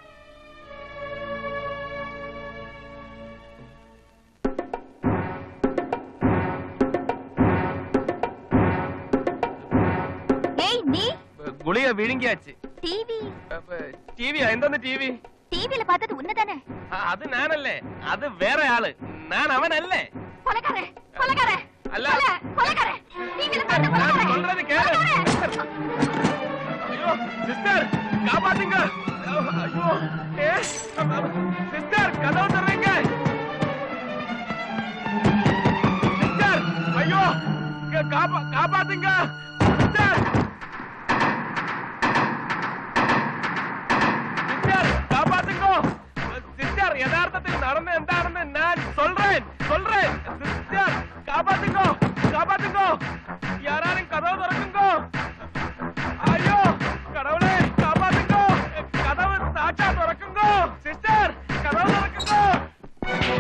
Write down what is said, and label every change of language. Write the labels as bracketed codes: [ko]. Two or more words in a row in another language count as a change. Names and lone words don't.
[ta] ஏய் நீ [ml] ഗുളിക വിഴുങ്ങിയാச்சு. [ta] டிவி [ml] എന്താണ് ടിവി? [ta] டிவில பார்த்தது உன்னதானே? [ml] അത് ഞാനല്ലേ, അത് വേറെ ആള്. ഞാൻ അവനല്ലേ. [ta] கொலைகாரே கொலைகாரே [ml] അല്ല, [ta] கொலைகாரே டிவில பார்த்த [ml] ഞാൻ [ta] கொலைகாரே. சொல்றது கேளு. ஐயோ சிஸ்டர் காப்பாத்துங்க. ஐயோ சிஸ்டர் கதவு திறங்க. சிஸ்டர் ஐயோ காப்பாத்துங்க சிஸ்டர். சிஸ்டர் காப்பாத்துங்க சிஸ்டர். யதார்த்தத்தில் நடந்த [ml] എന്താണെന്ന് ഞാൻ [ta] சொல்றேன். சிஸ்டர் காப்பாத்துங்க யாராரும் கதவு திறக்குங்க. ஐயோ கடவுளே காப்பாத்துங்க. கதவு சாச்சா திறக்குங்க. சிஸ்டர் கதவு திறக்குங்க.